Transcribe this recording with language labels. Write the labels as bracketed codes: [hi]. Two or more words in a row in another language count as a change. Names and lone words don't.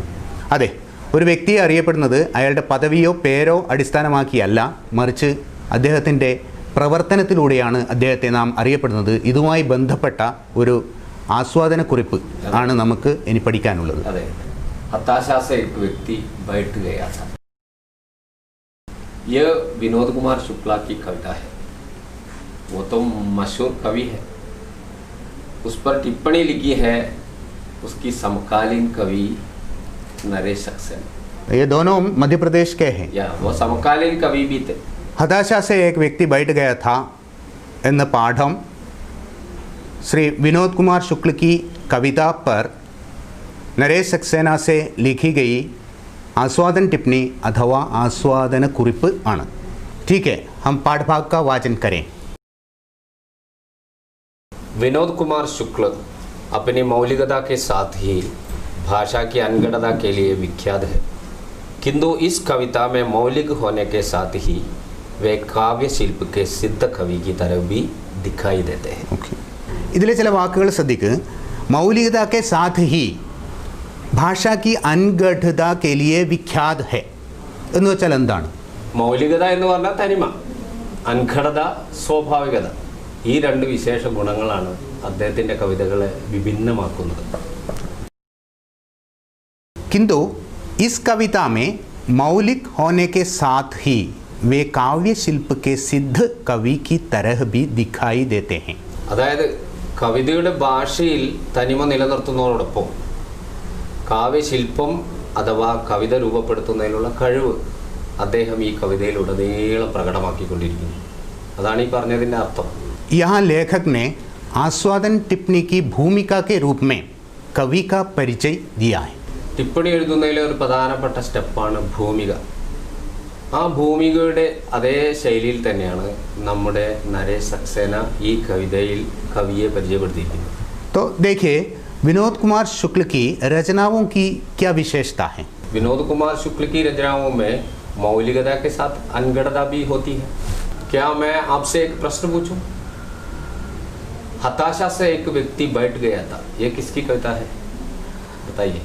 [ml] അതെ, ഒരു വ്യക്തിയെ അറിയപ്പെടുന്നത് അയാളുടെ പദവിയോ പേരോ അടിസ്ഥാനമാക്കിയല്ല, മറിച്ച് അദ്ദേഹത്തിൻ്റെ പ്രവർത്തനത്തിലൂടെയാണ് അദ്ദേഹത്തെ നാം അറിയപ്പെടുന്നത്. ഇതുമായി ബന്ധപ്പെട്ട ഒരു ആസ്വാദനക്കുറിപ്പ് ആണ് നമുക്ക് ഇനി പഠിക്കാനുള്ളത്. [hi] അതെ, हताशा से एक व्यक्ति बैठ गया था, ये विनोद कुमार शुक्ला की कविता है। वो तो मशहूर कवि है, उस पर टिप्पणी लिखी है उसकी समकालीन कवि नरेश सक्सेना। ये दोनों मध्य प्रदेश के हैं। या वो समकालीन कवि भी थे। हताशा से एक व्यक्ति बैठ गया था [ml] എന്ന പാഠം [hi] श्री विनोद कुमार शुक्ल की कविता पर नरेश सक्सेना से लिखी गई आस्वादन टिप्पणी अथवा आस्वादन कुरिप ആണ്। ठीक है, हम पाठभाग का वाचन करें। विनोद कुमार शुक्ल अपनी मौलिकता के साथ ही भाषा की अनगढ़ता के लिए विख्यात है, किंतु इस कविता में मौलिक होने के साथ ही वे काव्य शिल्प के सिद्ध कवि की तरह भी दिखाई देते हैं। [ml] ഓക്കെ, ഇതിലെ ചില വാക്കുകൾ ശ്രദ്ധിക്കുക. मौलिकता के साथ ही भाषा की अनगढ़ता के लिए विख्यात है എന്ന് വെച്ചാൽ എന്താണ്? മൗലികത എന്ന് പറഞ്ഞാൽ തനിമ, അൻഘടത സ്വാഭാവികത, ഈ രണ്ട് വിശേഷ ഗുണങ്ങളാണ് അദ്ദേഹത്തിൻ്റെ കവിതകളെ വിഭിന്നമാക്കുന്നത്. [hi] किंतु इस कविता में मौलिक होने के साथ ही वे काव्य शिल्प के सिद्ध कवि की तरह भी दिखाई देते हैं. [ml] അതായത് കവിതയുടെ ഭാഷയിൽ തനിമ നിലനിർത്തുന്നതോടൊപ്പം കാവ്യശില്പം അഥവാ കവിത രൂപപ്പെടുത്തുന്നതിനുള്ള കഴിവ് അദ്ദേഹം ഈ കവിതയിലുടനീളം പ്രകടമാക്കിക്കൊണ്ടിരിക്കുന്നു. അതാണ് ഈ പറഞ്ഞതിൻ്റെ അർത്ഥം. [hi] यहाँ लेखक ने आस्वादन टिप्पणी की भूमिका के रूप में कवि का परिचय दिया है. [ml] ടിപ്പണി എഴുതുന്നതിലെ ഒരു പ്രധാനപ്പെട്ട സ്റ്റെപ്പാണ് ഭൂമിക. ആ ഭൂമികയുടെ അതേ ശൈലിയിൽ തന്നെയാണ് നമ്മുടെ നരേഷ് സക്സേന ഈ കവിതയിൽ കവിയെ പരിചയപ്പെടുത്തിയിരിക്കുന്നത്. [hi] तो देखिए, विनोद कुमार शुक्ल की रचनाओं की क्या विशेषता है? विनोद कुमार शुक्ल की रचनाओं में मौलिकता के साथ अनगढ़ता भी होती है. क्या मैं आपसे एक प्रश्न पूछूं? हताशा से एक व्यक्ति बैठ गया था, ये किसकी कविता है बताइए.